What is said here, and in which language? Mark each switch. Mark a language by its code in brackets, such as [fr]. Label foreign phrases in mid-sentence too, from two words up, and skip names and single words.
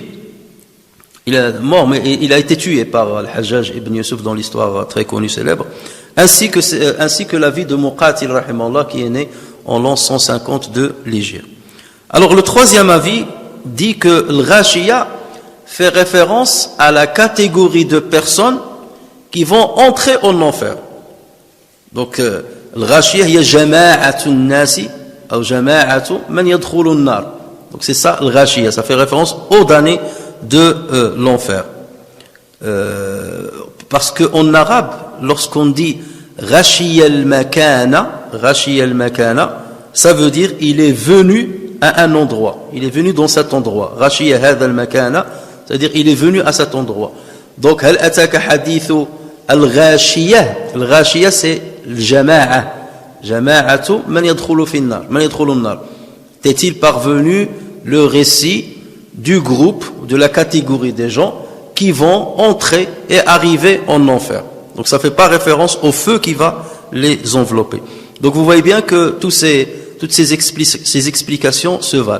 [fr] Il est mort, mais il a été tué par Al-Hajjaj ibn Yusuf dans l'histoire très connue, célèbre, ainsi que l'avis de Muqatil, rahimahullah, qui est né en l'an 150 de l'Hégire. Alors le troisième avis dit que le Ghashiyah fait référence à la catégorie de personnes qui vont entrer en enfer. Donc le Ghashiyah, il y a [ar] جماعة الناس [fr] ou [ar] جماعة من يدخلون النار. [fr] Donc c'est ça le Ghashiyah, ça fait référence aux damnés de l'enfer. Parce qu'en arabe, lorsqu'on dit [ar] غشي المكان, [fr] ça veut dire il est venu à un endroit, il est venu dans cet endroit. [ar] غشي هذا المكان, [fr] c'est-à-dire il est venu à cet endroit. [ar] Donc هل أتاك حديث الغاشية الغاشية c'est الجماعة جماعة من يدخل في النار من يدخل النار. [fr] T'est-il parvenu le récit du groupe, de la catégorie des gens qui vont entrer et arriver en enfer. Donc ça ne fait pas référence au feu qui va les envelopper. Donc vous voyez bien que toutes ces explications se valent.